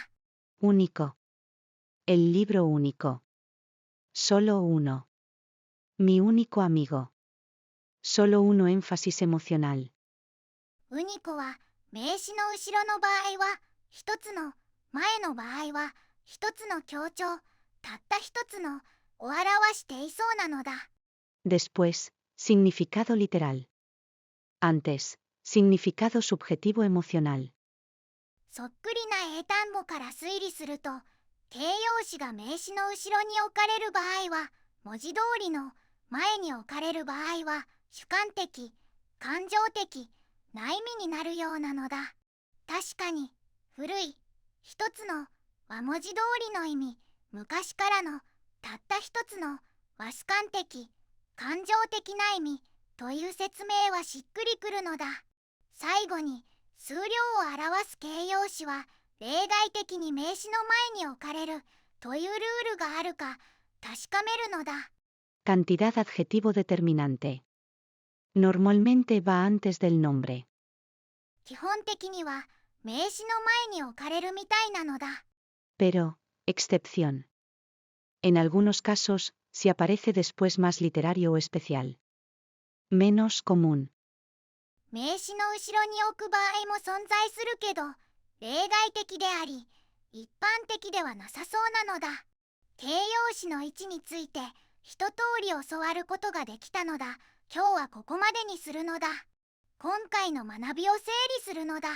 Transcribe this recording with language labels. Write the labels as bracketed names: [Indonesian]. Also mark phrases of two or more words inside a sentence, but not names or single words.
[Spanish] Único. El libro único. Solo uno. Mi único amigo. Solo uno, énfasis emocional. [Japanese] ウニコは名詞の後ろの場合は一つの、前の場合は一つの強調、たった一つのを表していそうなのだ。 [Spanish] Después, significado literal. Antes, significado subjetivo emocional. [Japanese] そっくりな英単語から推理すると、形容詞が名詞の後ろに置かれる場合は、文字通りの前に置かれる場合は主観的、感情的、内味になるようなのだ。確かに古い一つの和文字通りの意味、昔からのたった一つの和主観的感情的な意味という説明はしっくりくるのだ。最後に数量を表す形容詞は例外的に名詞の前に置かれるというルールがあるか確かめるのだ。 [Spanish] Cantidad adjetivo determinante. Normalmente va antes del nombre. [Japanese] 基本的には名詞の前に置かれるみたいなのだ。 [Spanish] Pero, excepción. En algunos casos, si aparece después más literario o especial. Menos común. [Japanese] 名詞の後ろに置く場合も存在するけど、例外的であり、一般的ではなさそうなのだ。形容詞の位置について一通り教わることができたのだ。今日はここまでにするのだ。今回の学びを整理するのだ。